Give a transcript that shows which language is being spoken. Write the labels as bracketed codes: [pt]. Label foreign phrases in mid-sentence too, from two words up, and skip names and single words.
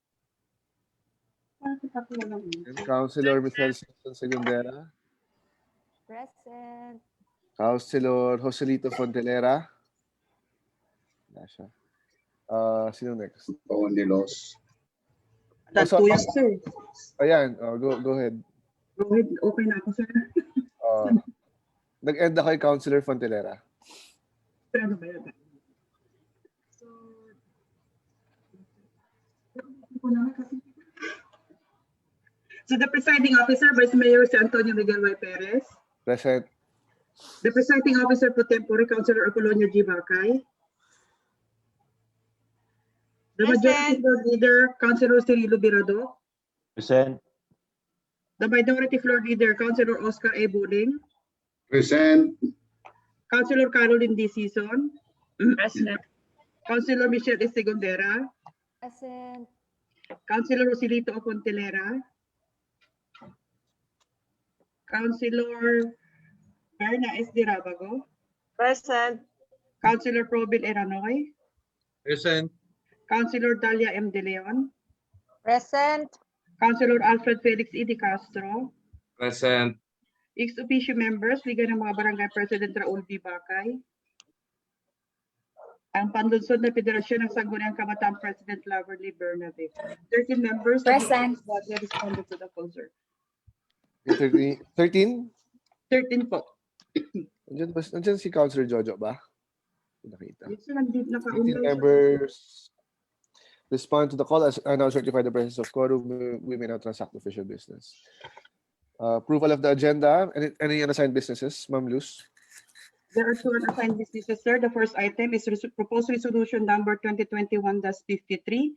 [en] Councilor Michelle Season Segundera. Present. Councilor Joselito Fontelera. [tl] Wala siya. Sino next? Paunilos. [en] So, Tuyak, sir. [tl] ayan, [en] go ahead. Go ahead. [tl] Okay na ako, sir. Nag-end ako kay Councilor Fontelera. Pero ano ba yun? [en] So the presiding officer, Vice Mayor si Antonio Miguel Y. Perez. Present. The presiding officer pro tempore, Councilor Apolonio G. Bakay. The majority floor leader, Councilor Cirilo Birado. Present. The minority floor leader, Councilor Oscar A. Buling. Present. Councilor Caroline D. Season. Present. Councilor Michelle S. Segundera. Present. Councilor Joselito Fontelera. Councilor Berna S. Dirabago. Present. Councilor Probil Eranoy. Present. Councilor Dalia M. De Leon. Present. Councilor Alfred Felix E. De Castro. Present. Ex officio members, liga ng mga barangay President Raul B. Bakay. [tl] Ang panlunsod na Federasyon ng Sangguniang Kabataan President Laverly Bernabe. [en] 13 members. Present. Body responded to the call, sir. 13? 13 po. [tl] Nandiyan si Councilor Jojo ba? Nakita. [en] Yes, sir, nandito 13 [tl] naka-online. [en] members respond to the call as I now certify the presence of quorum. We may now transact official business. Approval of the agenda. Any unassigned businesses, Ma'am Luz? There are 2 unassigned businesses, sir. The first item is proposed resolution number 2021-53.